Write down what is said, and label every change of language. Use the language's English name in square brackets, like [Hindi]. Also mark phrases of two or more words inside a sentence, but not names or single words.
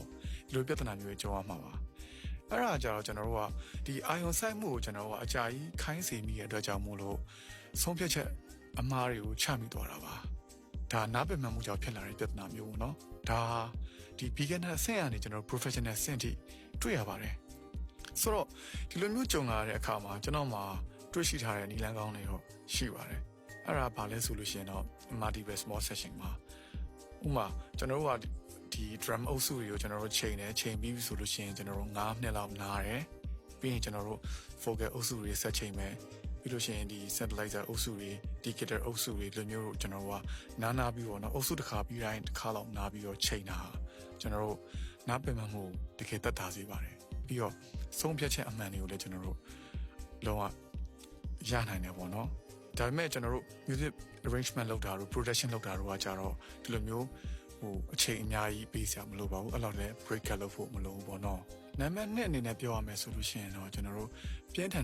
[Burmese] ဒီလိုပြဿနာမျိုးကြောက်ရမှာပါအဲ့ဒါကြတော့ကျွန်တော်တို့ကဒီအာယုံဆိုင်မှုကိုကျွန်တော်တို့ကအကြာကြီးခိုင်းစေမိတဲ့အတွက်ကြောင့်မို့လို့ဆုံးဖြတ်ချက်အမှားတွေကိုချမိသွားတာပါဒါနားပင်မှမှုကြောင့်ဖြစ်လာတဲ့ပြဿနာမျိုးပေါ့နော်ဒါဒီ beginner အဆင့်ကနေကျွန်တော် professional အဆင့်ထိတွေ့ရပါတယ်ဆိုတော့ဒီလိုမျိုးကြုံလာတဲ့အခါမှာကျွန်တော်မှတွေ့ရှိထားတဲ့နည်းလမ်းကောင်းတွေတော့ရှိပါတယ်အဲ့ဒါဘာလဲဆိုလို့ရှိရင်တော့ [English] multiple small session [Burmese] မှာဥမာကျွန်တော်တို့ကဒီ drum အုပ်စုတွေကိုကျွန်တော်တို့ချိန်ပြီးဆိုလို့ရှိရင်ကျွန်တော်တို့9နှစ်လောက်နားတယ်ပြီးရင်ကျွန်တော်တို့ vocal အုပ်စုတွေဆက်ချိန်မယ်ပြီးလို့ရှိရင်ဒီ synthesizer အုပ်စု တွေဒီ guitar အုပ်စုတွေလိုမျိုးတို့ကျွန်တော်တို့ကနားပြီးတော့နော်အုပ်စုတစ်ခါပြီးတိုင်းတစ်ခါလောက်နားပြီးတော့ချိန်တာကျွန်တော်တို့နားပင်မှမှုတကယ်သက်သာစေပါတယ်ပြီးတော့ဆုံးဖြတ်ချက်အမှန်တွေကိုလည်းကျွန်တော်တို့လုံးဝရနိုင်တယ်ပေါ့နော်ဒါပေမဲ့ကျွန်တော်တို့ [English] music arrangement [Burmese] လုပ်တာတို့ production လုပ်တာတို့ကကြတော့ဒီလိုမျိုးအချိန်အများကြီးပေးစရာမလိုပါဘူးအဲ့လောက်လည်း break လုပ်ဖို့မလိုဘူးပေါ့နော်နံပါတ်1အနေနဲ့ပြောရမယ်ဆိုလို့ရှိရင်တော့ကျွန်တော်တို့ပြင်းထန်